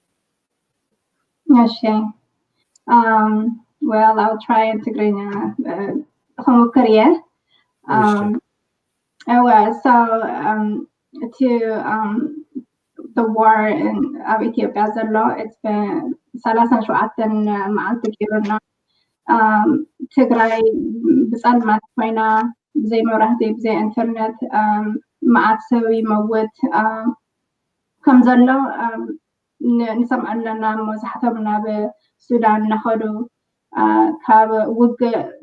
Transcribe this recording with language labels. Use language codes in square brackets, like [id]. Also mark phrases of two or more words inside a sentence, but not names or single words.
[en] Well, I'll try in Tigrinya. Korea. To the war in Ethiopia [ti] ዘሎ [en] it's been 37 [ti] መዓልቲ ጌርና ትግራይ ብፀልማት ኮይና ብዘይ መብራህቲ ብዘይ ኢንተርኔት መዓት ሰብ ይመውት ከም ዘሎ ንሰምዕ ኣለና መብዛሕትኦም ናብ ሱዳን እናኸዱ ካብ ውግእ